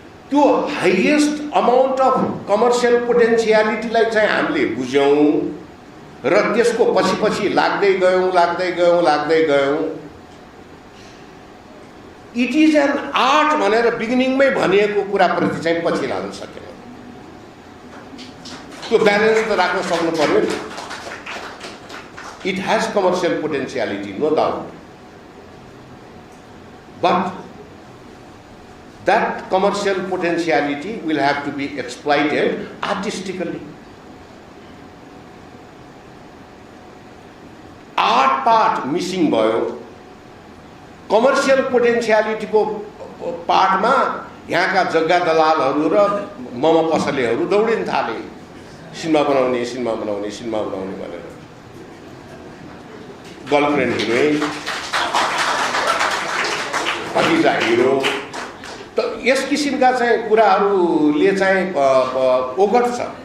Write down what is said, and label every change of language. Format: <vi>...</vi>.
<ne>त्यो highest amount of commercial पोटेन्सियालिटीलाई चाहिँ हामीले बुझ्यौँ र त्यसको पछि पछि लाग्दै गयौँ।</ne> <en>it is an art</en> <ne>भनेर बिगिनिङमै भनिएको कुराप्रति चाहिँ पछि लाग्न सकेन। त्यो ब्यालेन्स त राख्न सक्नु पर्यो नि।</ne> <en>It has commercial potentiality, no doubt, but that commercial potentiality will have to be exploited artistically. Art part missing</en> <ne>भयो। कमर्सियल पोटेन्सियालिटीको पार्टमा यहाँका जग्गा दलालहरू र मम पसलेहरू दौडिन थाले, सिनेमा बनाउने भनेर। गर्लफ्रेन्ड हिरोइन, भतिजा हिरो, त यस किसिमका चाहिँ कुराहरूले चाहिँ ओगट छ।</ne>